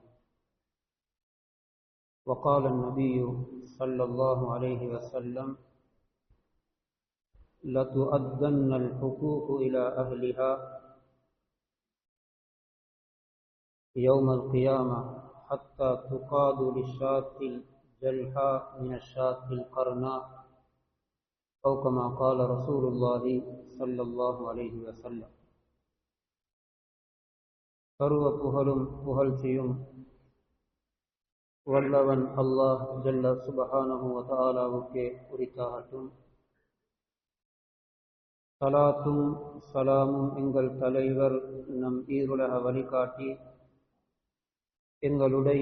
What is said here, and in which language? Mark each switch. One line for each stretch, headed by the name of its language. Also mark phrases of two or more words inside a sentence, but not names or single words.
Arabic: وقال النبي صلى الله عليه وسلم لتؤدن الحقوق إلى أهلها يوم القيامة حتى تقاد للشاة الجلحاء من الشاة القرناء أو كما قال رسول الله صلى الله عليه وسلم.
Tamil: சர்வ புகழும் புகழ்ச்சியும் வல்லவன் அல்லாஹ்
Arabic: جل سبحانه وتعالى
Tamil: உரித்தாகட்டும். ஸலாத்தும் ஸலாமும் எங்கள் தலைவர் நம் ஈருலக வழிகாட்டி எங்களுடைய